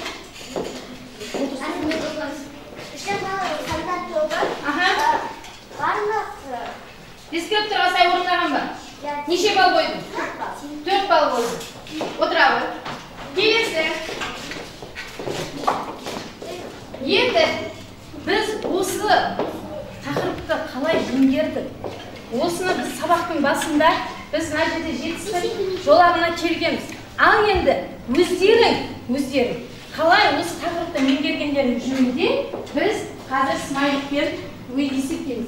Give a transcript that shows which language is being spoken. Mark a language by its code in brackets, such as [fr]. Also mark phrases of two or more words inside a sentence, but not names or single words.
[uz] Deskriptor olsay o'rinlarim bor. Necha bal qo'yding? 4 bal qo'ydim. O'tiraver. Kelesi. [kk] Енді біз осы тақырыпты қалай меңгердік? Осыны біз сабақтың басында біз мына жерде жетістік жолағына келгенбіз. Ал енді өздерің қалай осы тақырыпты меңгергендерің жөнінде біз қазір смайликтер есептейміз.